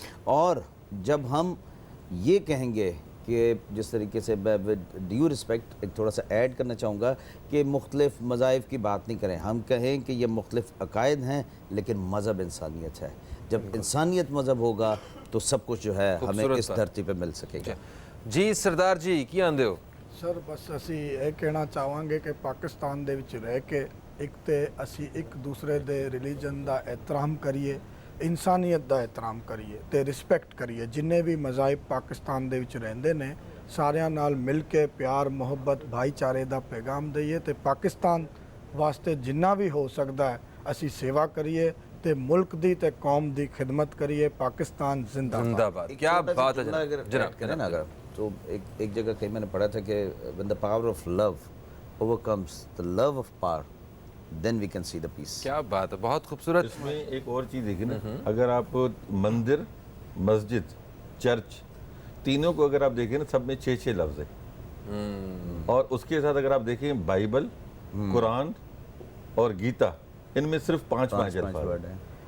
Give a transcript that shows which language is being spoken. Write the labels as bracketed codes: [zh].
[ur] اور جب ہم یہ کہیں گے کہ جس طریقے سے ڈیو رسپیکٹ ایک تھوڑا سا ایڈ کرنا چاہوں گا کہ مختلف مذاہب کی بات نہیں کریں، ہم کہیں کہ یہ مختلف عقائد ہیں لیکن مذہب انسانیت ہے. جب انسانیت مذہب ہوگا تو سب کچھ جو ہے ہمیں اس دھرتی پہ مل سکے گا. [pa] جی سردار جی کی آندے ہو؟ سر بس اسی ਇਹ ਕਹਿਣਾ ਚਾਹਾਂਗੇ ਕਿ ਪਾਕਿਸਤਾਨ ਦੇ ਵਿੱਚ ਰਹਿ ਕੇ ਇੱਕ ਤੇ ਅਸੀਂ ਇੱਕ ਦੂਸਰੇ ਦੇ ਰਿਲੀਜਨ ਦਾ ਇਹਤਰਾਮ ਕਰੀਏ, ਇਨਸਾਨੀਅਤ ਦਾ ਇਹਤਰਾਮ ਕਰੀਏ ਤੇ ਰਿਸਪੈਕਟ ਕਰੀਏ. ਜਿੰਨੇ ਵੀ ਮਜ਼ਾਹਿਬ ਪਾਕਿਸਤਾਨ ਦੇ ਵਿੱਚ ਰਹਿੰਦੇ ਨੇ ਸਾਰਿਆਂ ਨਾਲ ਮਿਲ ਕੇ ਪਿਆਰ, ਮੁਹੱਬਤ, ਭਾਈਚਾਰੇ ਦਾ ਪੈਗਾਮ ਦਈਏ ਤੇ ਪਾਕਿਸਤਾਨ ਵਾਸਤੇ ਜਿੰਨਾ ਵੀ ਹੋ ਸਕਦਾ ਹੈ ਅਸੀਂ ਸੇਵਾ ਕਰੀਏ ਤੇ ਮੁਲਕ ਦੀ ਤੇ ਕੌਮ ਦੀ ਖਿਦਮਤ کریے. [ur] پاکستان زندہ باد. کیا بات ہے جناب. کریں نا اگر تو ایک جگہ کہیں میں نے پڑھا تھا کہ [en] when the power of love overcomes the love of power then we can see the peace. [ur] کیا بات ہے، بہت خوبصورت. اس میں ایک اور چیز دیکھیں نا، اگر آپ مندر، مسجد، چرچ تینوں کو اگر آپ دیکھیں نا، سب میں 6 لفظ ہیں، اور اس کے ساتھ اگر آپ دیکھیں بائبل، قرآن اور گیتا، ان میں صرف 5 الفاظ ہیں.